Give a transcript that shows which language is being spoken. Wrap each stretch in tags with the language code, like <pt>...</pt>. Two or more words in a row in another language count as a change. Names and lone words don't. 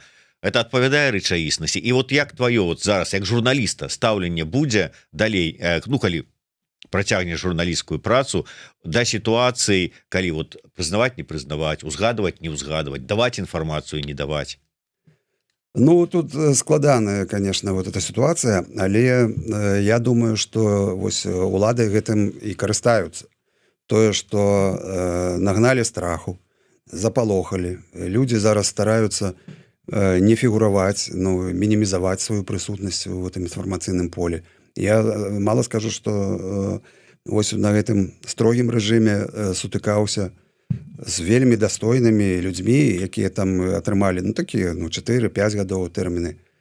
<be>Это адпавядае рэчаіснасці. І вот як твоё вот зараз як журналіста стаўленне будзе далей, ну калі працягнеш журналісцкую працу, да сітуацыі, калі вот прызнаваць, не прызнаваць, узгадваць, не ўзгадваць, даваць інфармацыю, не даваць. Ну, тут складаная,</be> <ru>конечно, вот эта ситуация,</ru> <be>але я думаю, что вось улады гэтым і карыстаюцца. Тое, што нагналі страху, запалохалі. Людзі зараз стараюцца не фігураваць, ну, мінімізаваць сваю прысутнасць у гэтым інфармацыйным полі. Я мала скажу, што вось на гэтым строгім рэжыме сутыкаўся з вельмі дастойнымі людзьмі, якія там атрымалі, ну, такія, ну, 4-5 гадоў тэрміны.</be>